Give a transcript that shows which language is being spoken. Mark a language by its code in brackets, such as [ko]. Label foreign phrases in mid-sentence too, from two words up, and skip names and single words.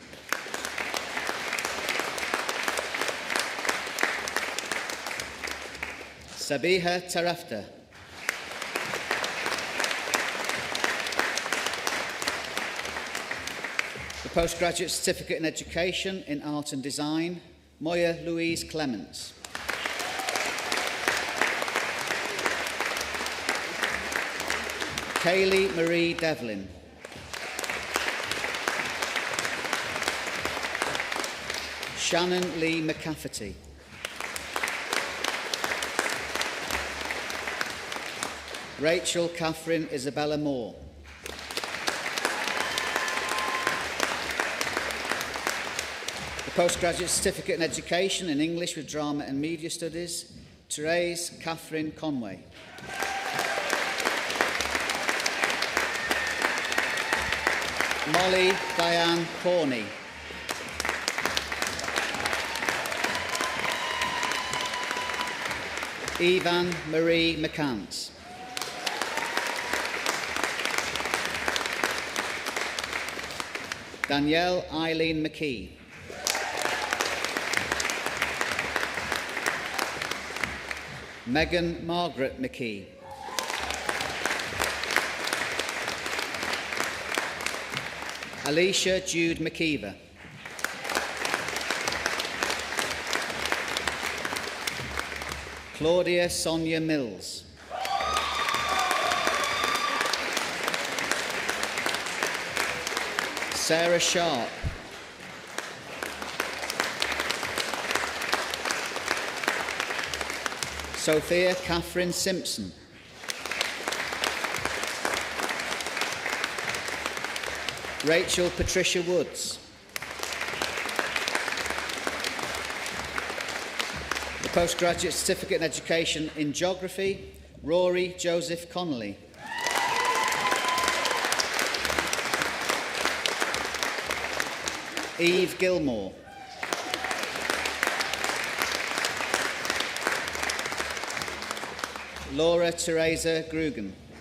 [en] Sabiha Tarafta. Postgraduate Certificate in Education in Art and Design, Moya Louise Clements. Kaylee Marie Devlin. Shannon Lee McCafferty. Rachel Catherine Isabella Moore. The Postgraduate Certificate in Education in English with Drama and Media Studies, Therese Catherine Conway. Molly Diane Corney. Evan Marie McCants. Danielle Eileen McKee. Megan Margaret McKee. Alicia Jude McKeever. Claudia Sonia Mills. Sarah Sharp. Sophia Catherine Simpson. Rachel Patricia Woods. The Postgraduate Certificate in Education in Geography, Rory Joseph Connolly. Eve Gilmore. Laura Teresa Grugan.